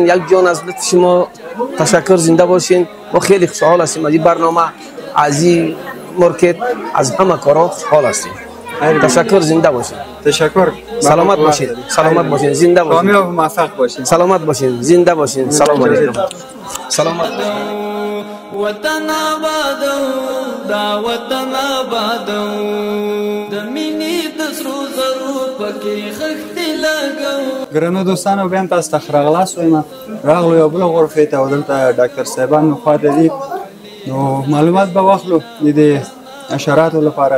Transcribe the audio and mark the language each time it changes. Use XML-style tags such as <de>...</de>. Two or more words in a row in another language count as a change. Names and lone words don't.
<fa>یک جان از لطف شما تشکر، زنده باشین. ما خیلی خوشحال هستیم از این برنامه، از این مارکت، از همه کارا خوشحال هستیم. تشکر، زنده باشین. تشکر. سلامت باشین. سلامت باشین، زنده باشین. کامیاب و موفق باشین. سلامت باشین، زنده باشین.</fa> <ar>سلام علیکم.</ar> <fa>سلامت.</fa> <ps>وطن آبادو دا وطن آبادو د مینې د سرو زرو په کې خښتې لګو. ګرانو دوستانو بیا هم تاسو ته ښه راغلاست وایم. راغلو یو بله غرفې ته او دلته ډاکټر صاحبان مو خواته دي، نو معلومات به واخلو د دې حشراتو لپاره.</ps>